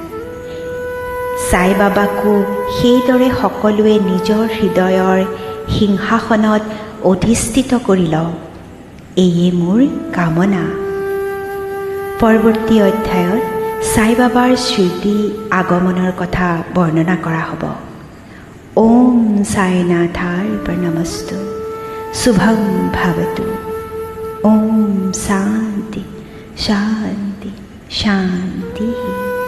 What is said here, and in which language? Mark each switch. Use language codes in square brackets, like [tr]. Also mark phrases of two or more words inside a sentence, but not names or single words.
[as] সাই বাবাকো সেইদৰে সকলোৱে নিজৰ হৃদয়ৰ সিংহাসনত অধিষ্ঠিত কৰি লওক, এয়ে মোৰ কামনা। পৰৱৰ্তী অধ্যায়ত সাই বাবাৰ স্মৃতি আগমনৰ কথা বৰ্ণনা কৰা হ'ব। [sa] ओम साईनाथार्पणमस्तु। शुभं भवतु। ओम शांति शांति शांति।